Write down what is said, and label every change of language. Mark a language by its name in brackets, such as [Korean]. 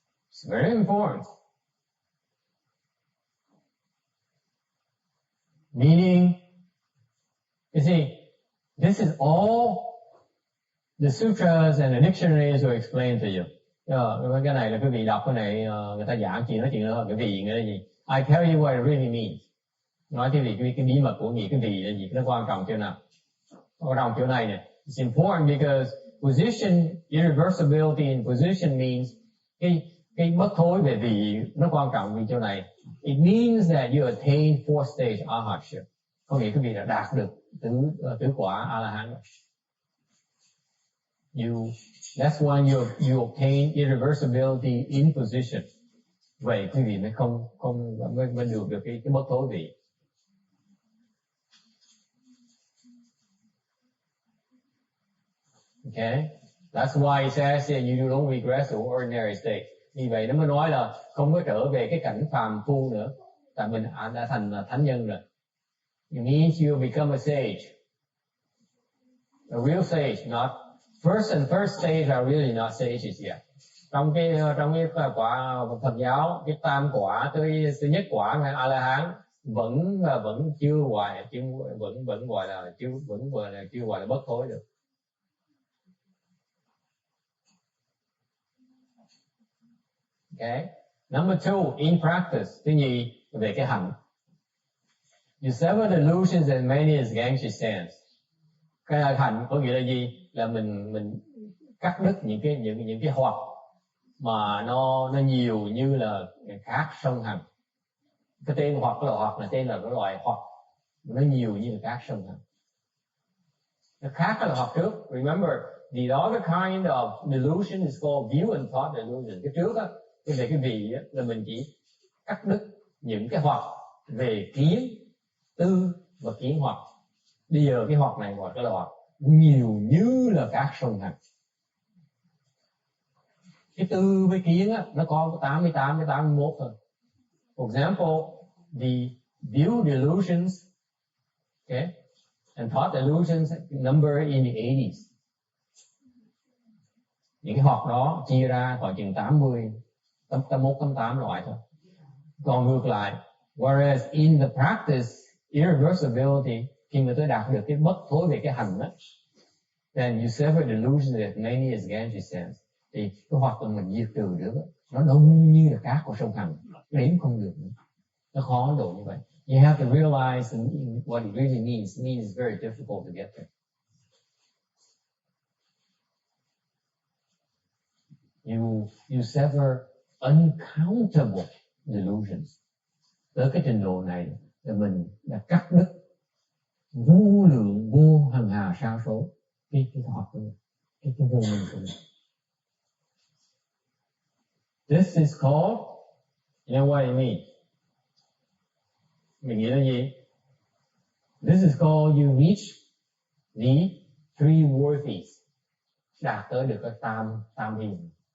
[English] It's very important. Meaning, you see, this is all the sutras and the dictionaries will explain to you. [Vietnamese] Cái này là quý vị đọc cái này, người ta giảng nói chuyện đó, cái vị nghĩa là gì? [English] I tell you what it really means. [Vietnamese] Nói cái vị, cái bí mật của nghĩa cái vị là gì? Nó quan trọng chỗ nào? Quan trọng chỗ này nè. [English] It's important because position, irreversibility in position means [Vietnamese] cái bất thối về vị nó quan trọng vì chỗ này. [English] It means that you attain fourth stage arhatship. [Vietnamese] Có nghĩa quý vị đã đạt được tứ quả A-la-hán. [English] That's when you obtain irreversibility in position. [Vietnamese] Vậy quý vị mới mới được cái bất thối vị. [English] Okay, that's why it says that you don't regress to ordinary state. [Vietnamese] Vì vậy nó mới nói là không có trở về cái cảnh phàm phu nữa, tại mình đã thành thánh nhân rồi. [English] It means you become a sage, a real sage. Not first and third stage are really not sages yet. [Vietnamese] trong cái quả Phật giáo, cái tam quả tới nhất quả hay A La Hán vẫn chưa gọi vẫn gọi là chưa gọi là bất thối được. [English] Okay. Number 2, in practice. [Vietnamese] Thứ nhì, về cái hành. [English] You sever delusions as many as Ganges stands. [Vietnamese] Cái hành có nghĩa là gì? Là mình cắt đứt những cái hoặc mà nó nhiều như là cát sông Hằng. Cái tên hoặc là tên là cái loại hoặc nó nhiều như là cát sông Hằng. Cái khác là hoặc trước. [English] Remember, the other kind of delusion is called view and thought delusion. [Vietnamese] Cái trước á, về cái vị á, là mình chỉ cắt đứt những cái hoặc về kiến, tư và kiến hoặc. Bây giờ cái hoặc này gọi là hoặc nhiều như là cát sông Hằng. Cái tư với kiến á, nó có 88 với 81 thôi. [English] For example, the view delusions, okay, and thought delusions number in the 80s. [Vietnamese] Những cái hoặc đó chia ra khoảng chừng 80, 81, 88 loại thôi. Còn ngược lại, [English] whereas in the practice, irreversibility, [Vietnamese] khi mà tôi đạt được cái bất thối về cái hành đó, [English] then you sever delusions as many as Ganges stands. [Vietnamese] Thì cái hoạt động mình diệt trừ được nó đông như là cát của sông Hằng, đếm không được nữa. Nó khó độ như vậy. [English] You have to realize what it really means. It means it's very difficult to get there. You sever uncountable delusions. [Vietnamese] Tới cái trình độ này là mình đã cắt đứt vô lượng vô hằng hà sa số cái thọ của mình, cái vô minh của mình. [English] This is called, you know what I mean? [Vietnamese] Mình nghĩ là gì? [English] This is called you reach the three worthies. [Vietnamese] Đạt tới được cái tam hiền.